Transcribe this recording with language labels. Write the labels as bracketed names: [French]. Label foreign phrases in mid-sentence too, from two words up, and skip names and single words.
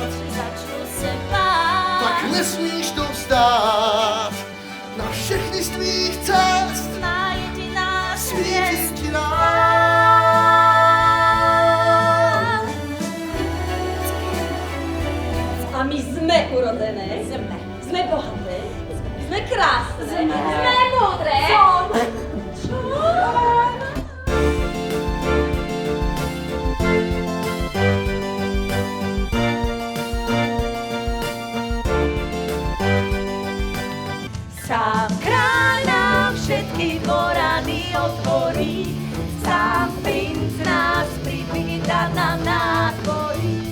[Czech] že začnu se bát, tak nesmíš to vzdát. Na všechny z tvých cest má jediná svítí hvězda. ti dál. [Slovak] A my sme urodené, sme bohaté, sme krásne, sme múdre. Sám kráľ nám všetky dvorany otvorí, sám princ nás privíta na nádvorí.